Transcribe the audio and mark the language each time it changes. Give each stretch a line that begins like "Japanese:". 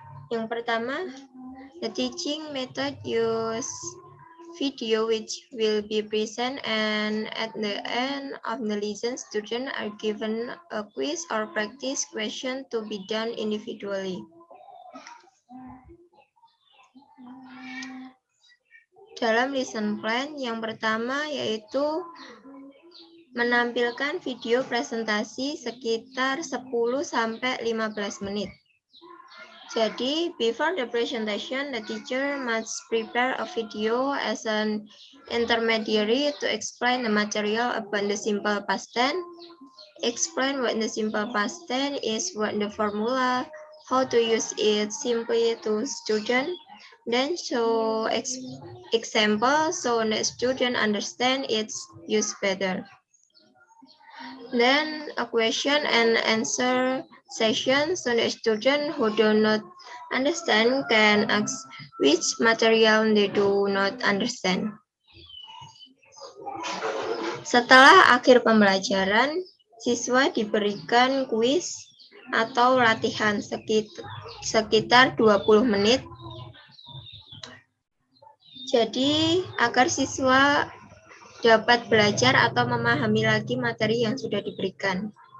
Indonesian: Yang pertama,
English: the teaching method use video which will be present, and at the end of the lesson, students are given a quiz or practice question to be done individually.
Indonesian: Dalam lesson plan yang pertama yaitu menampilkan video presentasi sekitar 10-15 menit. Jadi,
English: before the presentation, the teacher must prepare a video as an intermediary to explain the material about the simple past tense, explain what the simple past tense is, what the formula, how to use it simply to student, then show example so that student understand its use better. Then a question and answer session so that students who do not understand can ask which material they do not understand.
Indonesian: Setelah akhir pembelajaran, siswa diberikan kuis atau latihan sekitar 20 menit. Jadi, agar siswa dapat belajar atau memahami lagi materi yang sudah diberikan.